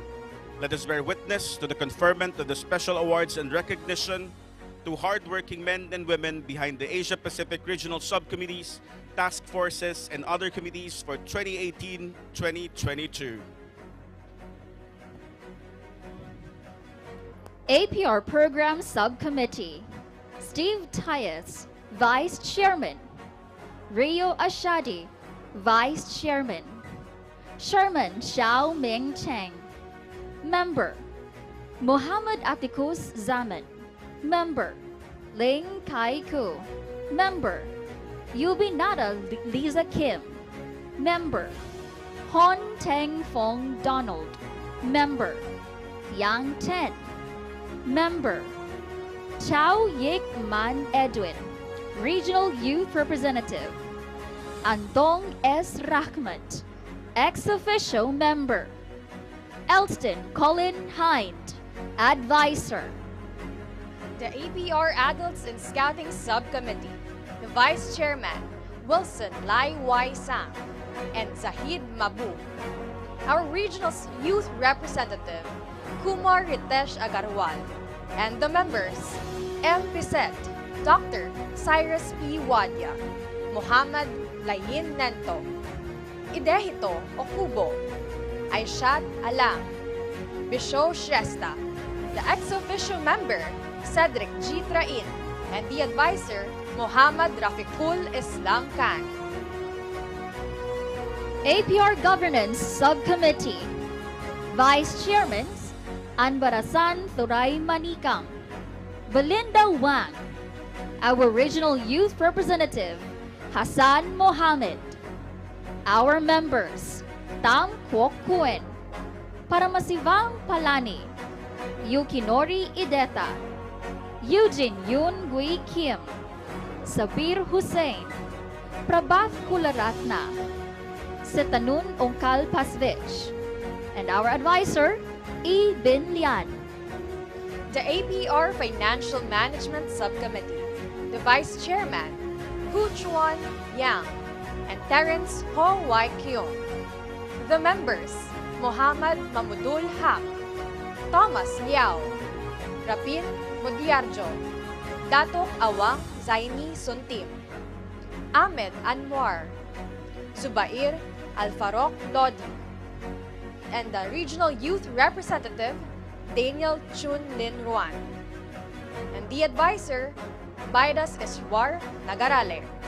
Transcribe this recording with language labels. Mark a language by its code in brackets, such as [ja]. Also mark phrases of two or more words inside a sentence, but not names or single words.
[en] Let us bear witness to the conferment of the special awards and recognition to hardworking men and women behind the Asia-Pacific regional subcommittees, task forces, and other committees for 2018-2022. APR Program Subcommittee, Steve Tyus, Vice Chairman. Rio Ashadi, Vice Chairman. Sherman Xiao Ming Cheng, Member. Mohammed Atikus Zaman, Member. Ling Kai Ku, Member. Yubinata Lisa Kim, Member. Hon Teng Fong Donald, Member. Yang Ten, Member. Chao Yik Man Edwin, Regional Youth Representative. Antong S. Rahmat, Ex-Officio Member. Elston Colin Hind, Advisor. The APR Adults in Scouting Subcommittee, the Vice Chairman, Wilson Lai Wai Sang, and Zahid Mabu. Our Regional Youth Representative, Kumar Ritesh Agarwal, and the members, M. Piset, Dr. Cyrus P. Wadya, Muhammad Layin Nento, Idehito Okubo, Aishat Alam, Bisho Shrestha, the ex-officio member, Cedric G. Train, and the advisor, Muhammad Rafiqul Islam Khan. APR Governance Subcommittee, Vice Chairman, Anbarasan Thuray Manikam, Belinda Wang, our Regional Youth Representative, Hassan Mohammed, our members, Tam Kwok Kuen, Paramasivang Palani, Yukinori Ideta, Eugene Yun Gui Kim, Sabir Hussein, Prabhath Kularatna, Setanun Ongkal Pasvich, and our advisor, E. Bin Lian. The APR Financial Management Subcommittee, the Vice Chairman, Hu Chuan Yang, and Terence Ho Wai Kyung. The members, Muhammad Mamudul Haq, Thomas Liao, Rapin Mudiarjo, Datok Awang Zaini Suntim, Ahmed Anwar, Zubair Alfarok Lodi, and the Regional Youth Representative, Daniel Chun Lin Ruan, and the advisor, Baidas Eswar Nagarale.